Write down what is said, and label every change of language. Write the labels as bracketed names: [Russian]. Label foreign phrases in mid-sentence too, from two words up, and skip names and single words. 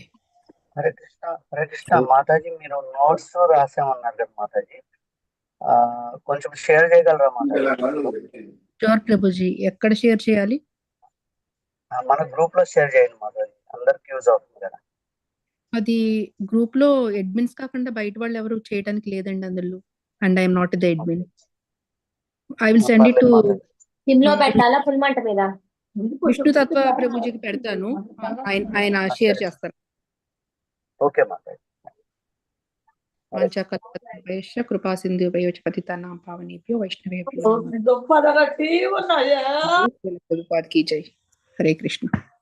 [Telugu] హరే కృష్ణ మాతాజీ, మీరు నోట్స్ రాసామన్నారు కదా మాతాజీ, కొంచెం షేర్ చేయగలరా మాతాజీ? షూర్ ప్రభుజీ. ఎక్కడ షేర్ చేయాలి? మన గ్రూప్ లో షేర్ చేయండి మాతాజీ, అందరికి యూజ్ అవుతుంది కదా. అది గ్రూప్ లో అడ్మిన్స్ కాకుండా బయట వాళ్ళు ఎవరు చేయడానికి లేదండి అందులో. [English] And I'm not the admin. I will send it to [Telugu] పెట్టాలా ఫుల్ మంట మీద? విష్ణు తత్వ ప్రభుజీకి పెడతాను. ఆయన షేర్ చేస్తారు. ఓకే మాతాజీ. [Sanskrit] వాంఛాకల్పతరుభ్యశ్చ కృపా సింధుభ్యో చ పతితానాం పావనేభ్యో వైష్ణవేభ్యో ప్రభుపాద [Hindi] की जय. [Sanskrit] హరే కృష్ణ.